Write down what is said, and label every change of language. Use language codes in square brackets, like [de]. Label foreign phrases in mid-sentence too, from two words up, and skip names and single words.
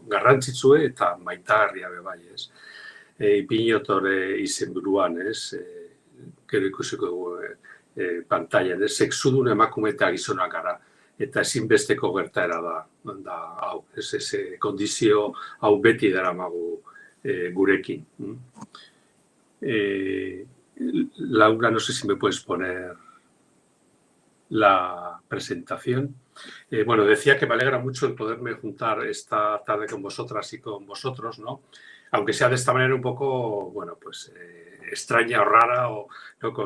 [eu] Garrantzitsue eta maitagarria bai, ez. Ipinotore izenburuan, gero ikusiko dugu pantailan, sexudun emakume eta gizonak gara, eta ezinbesteko gertaera da hau, kondizio hau beti daramagu gurekin. [es] Laura, no sé si me puedes poner la presentación. Decía que me alegra mucho el poderme juntar esta tarde con vosotras y con vosotros, ¿no? Aunque sea de esta manera un poco, extraña o rara, ¿no?